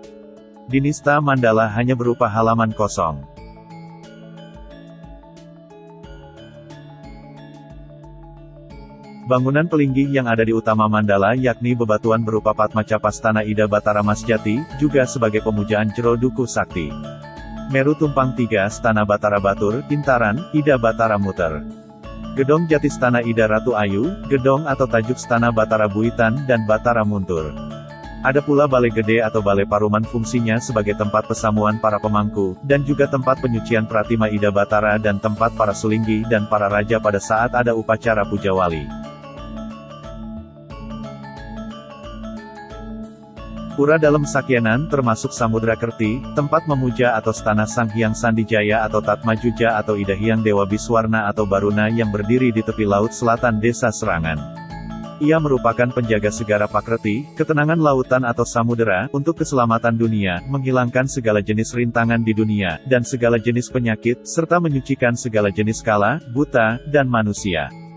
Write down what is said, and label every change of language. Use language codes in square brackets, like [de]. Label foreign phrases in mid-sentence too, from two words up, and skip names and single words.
[id] Dinista Mandala hanya berupa halaman kosong. Bangunan pelinggih yang ada di utama Mandala yakni bebatuan berupa Padmacapastana Ida Batara Masjati, juga sebagai pemujaan Jero Duku Sakti. Meru Tumpang 3 Stana Batara Batur, Intaran, Ida Batara Muter. Gedong Jati Stana Ida Ratu Ayu, Gedong atau tajuk Stana Batara Buitan dan Batara Muntur. Ada pula Balai Gede atau Balai Paruman fungsinya sebagai tempat pesamuan para pemangku, dan juga tempat penyucian pratima Ida Batara dan tempat para sulinggi dan para raja pada saat ada upacara puja wali. Pura dalam Sakyenan termasuk Samudra Kerti, tempat memuja atau Stana Sang Hyang Sandijaya atau Tatmajuja atau Ida Hyang Dewa Biswarna atau Baruna yang berdiri di tepi laut selatan desa Serangan. Ia merupakan penjaga segara Pakreti, ketenangan lautan atau samudera, untuk keselamatan dunia, menghilangkan segala jenis rintangan di dunia, dan segala jenis penyakit, serta menyucikan segala jenis kala, buta, dan manusia.